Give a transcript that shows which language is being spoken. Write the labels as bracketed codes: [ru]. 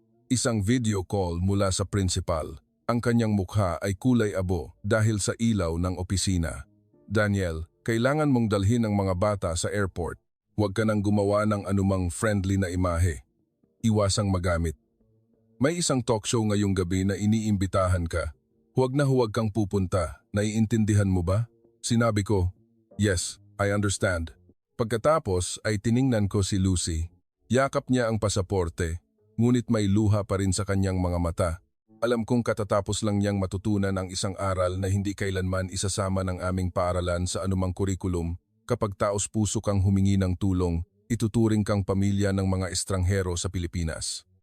[tl] Isang video call mula sa principal. Ang kanyang mukha ay kulay abo dahil sa ilaw ng opisina. "Daniel, kailangan mong dalhin ang mga bata sa airport. Huwag ka nang gumawa ng anumang friendly na imahe. Iwasang magamit. May isang talk show ngayong gabi na iniimbitahan ka. Huwag kang pupunta. Naiintindihan mo ba?" Sinabi ko, [en] "Yes, I understand." [tl] Pagkatapos ay tiningnan ko si Lucy. Yakap niya ang pasaporte, ngunit may luha pa rin sa kanyang mga mata. Alam kong katatapos lang niyang matutunan ang isang aral na hindi kailanman isasama ng aming paaralan sa anumang kurikulum. Kapag taos-puso kang humingi ng tulong, ituturing kang pamilya ng mga estranghero sa Pilipinas.